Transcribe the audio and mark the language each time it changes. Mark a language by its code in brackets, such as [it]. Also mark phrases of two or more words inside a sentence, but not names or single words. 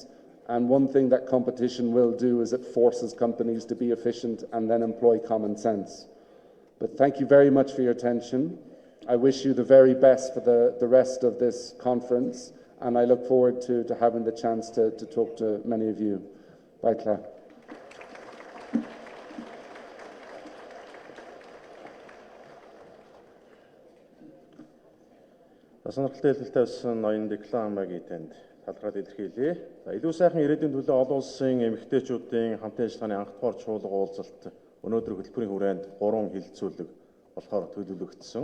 [en] And one thing that competition will do is it forces companies to be efficient and then employ common sense. But thank you very much for your attention. I wish you the very best for the rest of this conference. And I look forward to having the chance to talk to many of you. Bye, Claire. [mn] Сонирхолтой хэлэлт тавьсан ноён дипломагийн танд талархал илэрхийлье. За илүү сайхан ирээдүйн төлөө олон улсын эмэгтэйчүүдийн хамтын ажиллагааны анх дугаар чуулга уулзалт өнөөдөр хөтөлбөрийн хүрээнд 3 хилцүүлэг болохоор төлөвлөгдсөн.